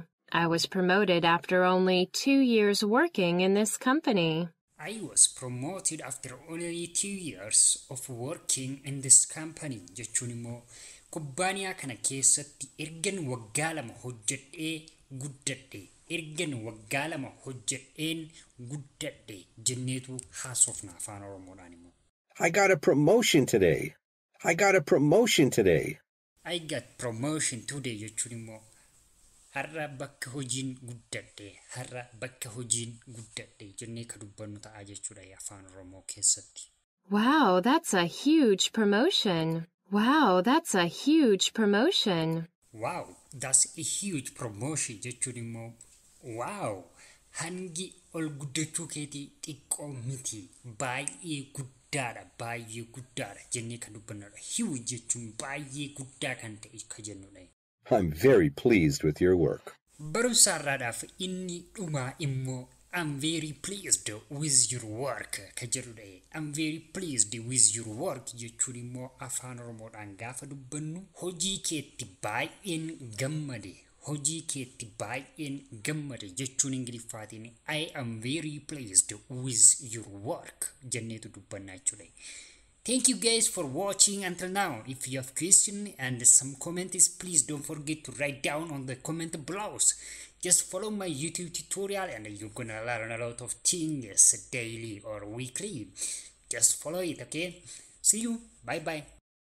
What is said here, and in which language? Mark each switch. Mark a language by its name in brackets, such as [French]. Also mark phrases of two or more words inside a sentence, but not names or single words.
[English] I was promoted after only 2 years working in this company. I was promoted after only 2 years of working in this company. [Oromo] Jechuun immoo kubbaaniyaa kana keessatti ergan waggaa lama hojjedhee guddadhe. Ergan waggaa lama hojjedheen guddadhe jenneetu haasofna afaan Oromoodhaan immoo. [English] I got a promotion today. I got a promotion today. I got promotion today [Oromo] jechuun immoo har'a bakka hojiin guddadhe har'a bakka hojiin guddadhe jennee ka dubbannu ta'a jechuudha afaan Oromoo keessatti. [English] Wow, that's a huge promotion. Wow, that's a huge promotion. Wow, that's a huge promotion [Oromo] jechuun immoo wow, hangi ol guddachuu keetii xiqqoo miti baay'ee guddaadha jennee kan dubbannudha. Huge jechuun baay'ee guddaa kan ta'e kan jennudha. [English] I'm very pleased with your work. [Oromo] Barumsa irraadhaaf inni dhumaa immoo [English] I'm very pleased with your work [Oromo] kan jedhudha. [English] I'm very pleased with your work [Oromo] jechuun immoo afaan Oromoodhaan gaafa dubbannu hojii keetti baay'een gammade. Hojii keetti baay'een gammade jechuun Ingiliffaatiin [English] I am very pleased with your work [Oromo] jenneetu dubbanna jechuudha. [English] Thank you guys for watching until now. If you have questions and some comments, please don't forget to write down on the comment below. Just follow my YouTube tutorial and you're gonna learn a lot of things daily or weekly. Just follow it, okay? See you. Bye bye.